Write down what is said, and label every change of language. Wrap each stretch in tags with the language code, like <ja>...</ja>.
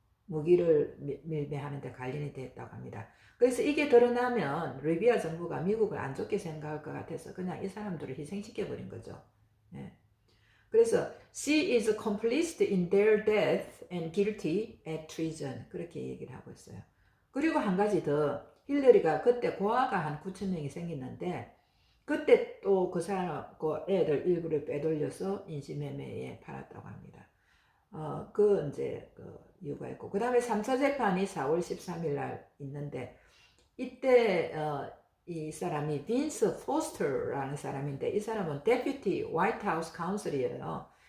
<ko>무기를 밀매하는데 관련이 됐다고 합니다. 그래서 이게 드러나면 리비아 정부가 미국을 안 좋게 생각할 것 같아서 그냥 이 사람들을 희생시켜버린 거죠. 네.</ko> <en>그래서 she is complicit in their death and guilty at treason</en> <ko>그렇게 얘기를 하고 있어요. 그리고 한 가지 더 힐러리가 그때 고아가 한 9천 명이 생겼는데 그때 또 그 사람 그 애들 일부를 빼돌려서 인신매매에 팔았다고 합니다. 이제 이유가 있고 그 다음에 3차 재판이 4월 13일 날 있는데 이때 이 사람이 빈스 포스터라는 사람인데 이 사람은 데피티 화이트 하우스 카운슬이에요.</ko>